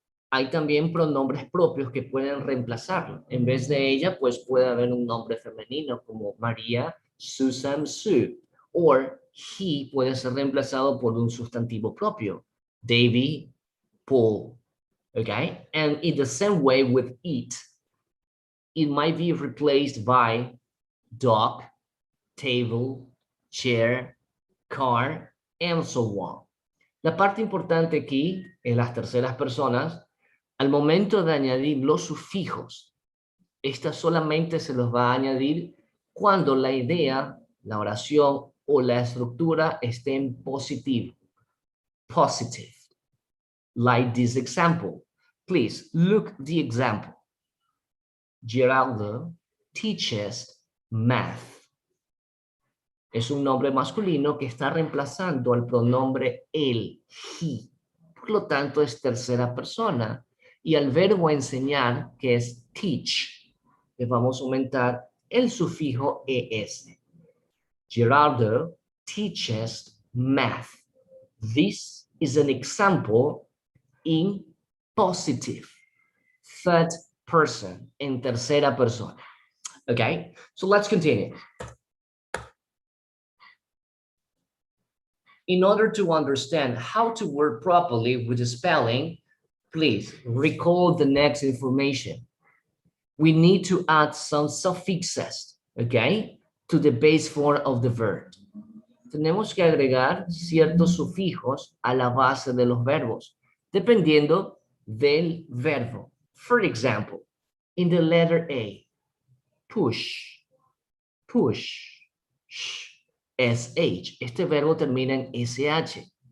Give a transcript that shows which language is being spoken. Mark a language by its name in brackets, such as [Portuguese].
[Spanish] Hay también pronombres propios que pueden reemplazarlo. En vez de ella, pues puede haber un nombre femenino como María, Susan, Sue. O he puede ser reemplazado por un sustantivo propio. [English] David, Paul. Okay? And in the same way with it might be replaced by dog, table, chair, car, and so on. [Spanish] La parte importante aquí en las terceras personas, al momento de añadir los sufijos, esta solamente se los va a añadir cuando la idea, la oración o la estructura esté en positivo. [English] Positive. Like this example. Please look the example. Geraldo teaches math. [Spanish] Es un nombre masculino que está reemplazando al pronombre él, he. Por lo tanto, es tercera persona. Y al verbo enseñar, que es teach, le vamos a aumentar el sufijo es. [English] Gerardo teaches math. This is an example in positive, third person, [Spanish] en tercera persona. [English] Okay, so let's continue. In order to understand how to work properly with the spelling, please recall the next information. We need to add some suffixes, okay, to the base form of the verb. [Spanish] Tenemos que agregar ciertos sufijos a la base de los verbos, dependiendo del verbo. [English] For example, in the letter A, push, push. [Spanish] SH. Este verbo termina en SH.